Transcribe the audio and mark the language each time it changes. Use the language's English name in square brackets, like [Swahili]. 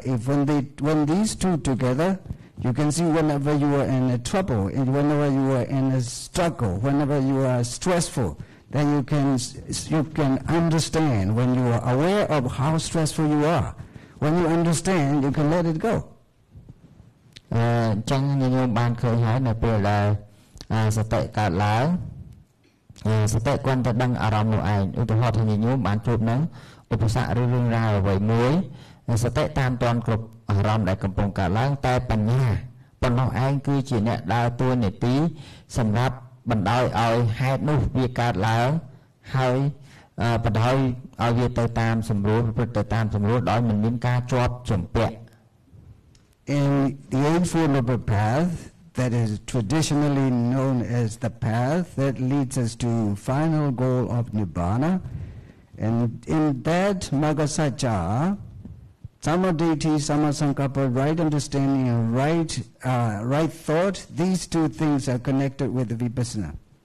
[English] When these two together, you can see whenever you are in a trouble, whenever you are in a struggle, whenever you are stressful, then you can understand. When you are aware of how stressful you are, when you understand, you can let it go. [Khmer] ចឹងញោមបានឃើញហើយនៅពេលដែលសតិកើតឡើងសតិគ្រាន់តែដឹងអារម្មណ៍នោះឯងឧទាហរណ៍ថាញោមបានជួបនឹងឧបសគ្គឬរឿងរ៉ាវអ្វីមួយសតិតាមទាន់គ្រប់អារម្មណ៍ដែលកំពុងកើតឡើងតែបញ្ញាប៉ុណ្ណោះឯងគឺជាអ្នកដើរតួនាទីសម្រាប់បណ្ដោយឲ្យហេតុនោះវាកើតឡើងហើយបណ្ដោយឲ្យវាទៅតាមសម្រួលប្រព្រឹត្តទៅតាមសម្រួលដោយមិនមានការជាប់ជំពាក់ [English] In the Eightfold Noble Path, that is traditionally known as the path that leads us to final goal of Nibbana, and in that Magga Satcha, Samma Deity, Samma Sankappa, right understanding and right thought, these two things are connected with the Vipassana.